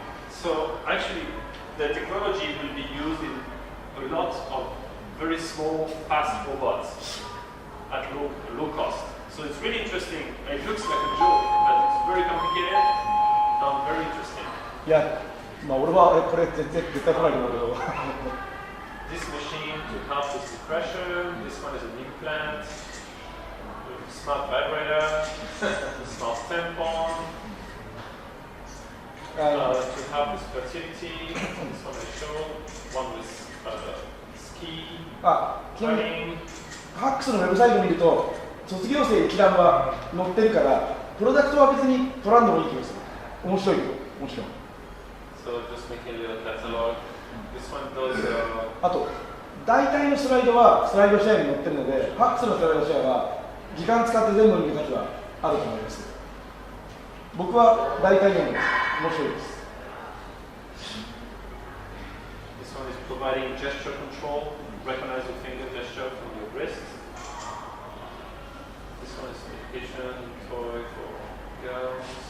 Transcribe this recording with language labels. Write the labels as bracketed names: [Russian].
[English] So actually, the technology will be used in a lot of very small, fast robots at low cost. So it's really interesting. It looks like a joke, but it's very complicated and very interesting. Yeah. [Japanese] まあ俺はこれ絶対来ないと思うけど。 [English] This machine to help with depression. This one is an implant. Smart vibrator. Smart tampon. To help with fertility. This one I showed. One with ski. Running. [Japanese] HAX のウェブサイト見ると卒業生一覧は載ってるからプロダクトは別に取らんでもいい気がする。面白いよ。もちろん。 [English] So just making a little catalog. This one does. [Japanese] あと大体のスライドはスライドシェアに載ってるので、HAX のスライドシェアは時間使って全部見る価値はあると思います。僕は大体読んでます。面白いです。 [English] This one is providing gesture control. Recognize your finger gesture from your wrist. This one is education toy for girls.